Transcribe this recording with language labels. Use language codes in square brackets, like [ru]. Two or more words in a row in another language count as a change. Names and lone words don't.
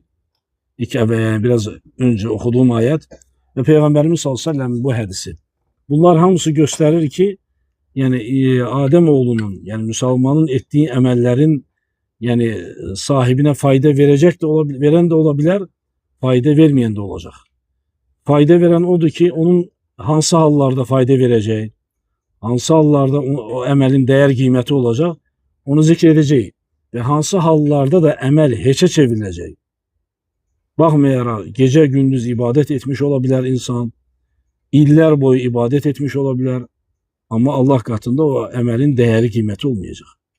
[tr] Biraz önce okuduğum ayet ve Peygamberimiz [ar] صلى الله عليه وسلم [tr] bu hadisi. Bunlar hamısı gösterir ki yani Adem oğlunun yani Müslümanın ettiği emellerin yani sahibine fayda verecek de olabilir, veren de olabilir, fayda vermeyen de olacak. [az] Fayda veren odur ki onun hansı hallarda fayda vereceği, hansı hallarda o əməlin dəyər qiyməti olacaq, onu zikr edəcək. Və hansı hallarda da əməl heçə çevriləcək. Baxmayaraq gecə gündüz ibadət etmiş ola bilər insan, illər boyu ibadət etmiş ola bilər, amma Allah qatında o əməlin dəyəri qiyməti olmayacaq.